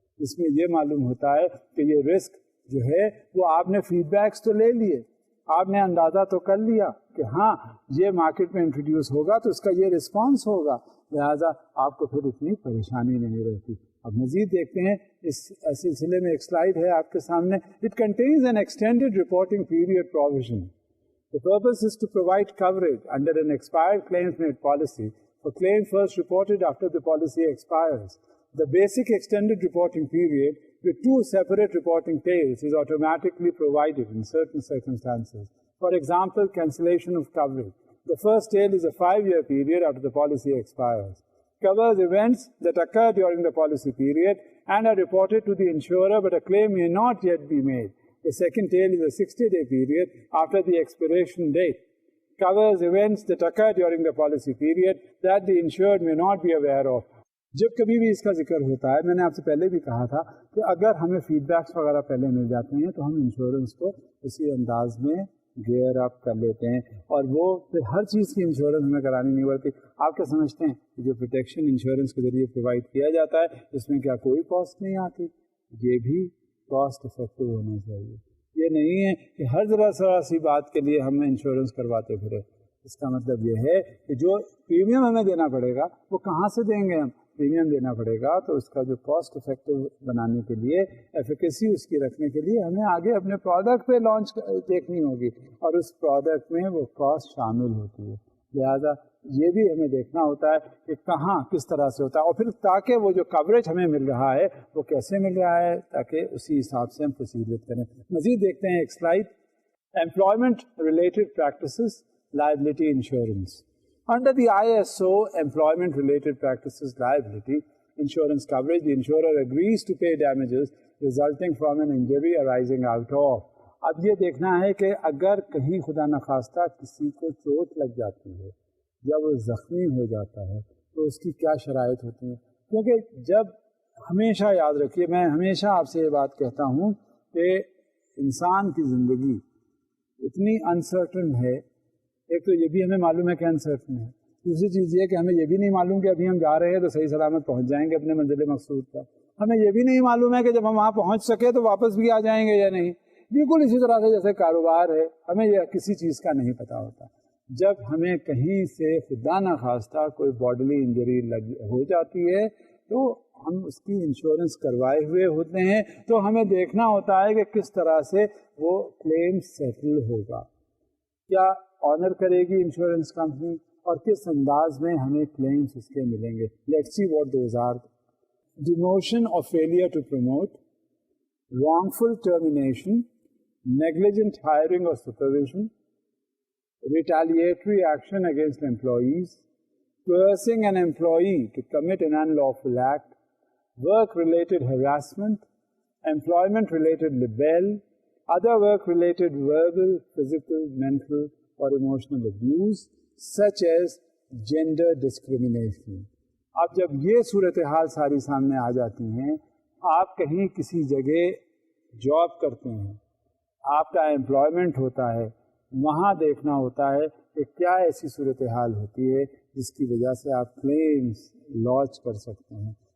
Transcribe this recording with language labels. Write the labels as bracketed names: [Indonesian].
[Urdu] اس میں یہ معلوم ہوتا ہے کہ یہ رسک جو ہے وہ آپ نے فیڈ بیکس تو لے لیے, آپ نے اندازہ تو کر لیا کہ ہاں یہ مارکیٹ میں انٹروڈیوس ہوگا تو اس کا یہ رسپانس ہوگا, لہٰذا آپ کو پھر اتنی پریشانی نہیں رہتی. اب مزید دیکھتے ہیں اس سلسلے میں ایک سلائڈ ہے آپ کے سامنے. [English] It contains an extended reporting period provision. The purpose is to provide coverage under an expired claims made policy for claims first reported after the policy expires. The basic extended reporting period with 2 separate reporting tails is automatically provided in certain circumstances. For example, cancellation of coverage. The first tail is a 5-year period after the policy expires. Covers events that occur during the policy period and are reported to the insurer, but a claim may not yet be made. The second tail is a 60-day period after the expiration date. Covers events that occur during the policy period that the insured may not be aware of. [Urdu] جب کبھی بھی اس کا ذکر ہوتا ہے، میں نے آپ سے پہلے بھی کہا تھا کہ اگر ہمیں فیڈ بیکس وغیرہ پہلے مل جاتے ہیں تو ہم انشورنس کو اسی انداز میں گیئر اپ کر لیتے ہیں، اور وہ پھر ہر چیز کی انشورنس ہمیں کرانی نہیں پڑتی. آپ کیا سمجھتے ہیں کہ جو پروٹیکشن انشورنس کے ذریعے پرووائڈ کیا جاتا ہے اس میں کیا کوئی کاسٹ نہیں آتی؟ یہ بھی کاسٹ افیکٹو ہونا چاہیے. یہ نہیں ہے کہ ہر ذرا سی بات کے لیے ہم انشورنس کرواتے پھرے. اس کا مطلب یہ ہے کہ جو پریمیم ہمیں دینا پڑے گا وہ کہاں سے دیں گے؟ ہم پریمیم دینا پڑے گا تو اس کا جو کاسٹ افیکٹو بنانے کے لیے، ایفیکیسی اس کی رکھنے کے لیے ہمیں آگے اپنے پروڈکٹ پہ لانچ دیکھنی ہوگی، اور اس پروڈکٹ میں وہ کاسٹ شامل ہوتی ہے. لہذا یہ بھی ہمیں دیکھنا ہوتا ہے کہ کہاں کس طرح سے ہوتا ہے، اور پھر تاکہ وہ جو کوریج ہمیں مل رہا ہے وہ کیسے مل رہا ہے، تاکہ اسی حساب سے ہم پروسیجر کریں. مزید دیکھتے ہیں ایک slide. [English] Employment related practices liability insurance. Under the ISO employment related practices liability insurance coverage, the insurer agrees to pay damages resulting from an injury arising out of. [Urdu] اب یہ دیکھنا ہے کہ اگر کہیں خدا نخواستہ کسی کو چوٹ لگ جاتی ہے یا وہ زخمی ہو جاتا ہے تو اس کی کیا شرائط ہوتی ہیں. کیونکہ جب ہمیشہ یاد رکھیے، میں ہمیشہ آپ سے یہ بات کہتا ہوں کہ انسان کی زندگی اتنی انسرٹن ہے. ایک تو یہ بھی ہمیں معلوم ہے کہ انسرٹن ہے، دوسری چیز یہ کہ ہمیں یہ بھی نہیں معلوم کہ ابھی ہم جا رہے ہیں تو صحیح سلامت پہنچ جائیں گے اپنے منزل مقصود پر. ہمیں یہ بھی نہیں معلوم ہے کہ جب ہم وہاں پہنچ سکے تو واپس بھی آ جائیں گے یا نہیں. بالکل اسی طرح سے جیسے کاروبار ہے، ہمیں یہ کسی چیز کا نہیں پتہ ہوتا. جب ہمیں کہیں سے خدا نخواستہ کوئی باڈلی انجری ہو جاتی ہے تو ہم اس کی انشورنس کروائے ہوئے ہوتے ہیں، تو ہمیں دیکھنا ہوتا ہے کہ کس طرح سے وہ کلیم سیٹل ہوگا. کیا آنر کرے گی انشورنس کمپنی اور کس انداز میں ہمیں کلیمز اس کے ملیں گے. [English] Let's see what those are. Demotion اور failure to promote, wrongful termination, negligent hiring or supervision, retaliatory action against employees, coercing an employee to commit an unlawful act, work-related harassment, employment-related libel, other work-related verbal, physical, mental or emotional abuse, such as gender discrimination. [Urdu] اب جب یہ صورتحال ساری سامنے آ جاتی ہیں، آپ کہیں کسی جگہ جاب کرتے ہیں، آپ کا امپلائمنٹ ہوتا ہے، وہاں دیکھنا ہوتا ہے کہ کیا ایسی صورتحال ہوتی ہے جس کی وجہ سے آپ کلیمز لانچ کر سکتے ہیں.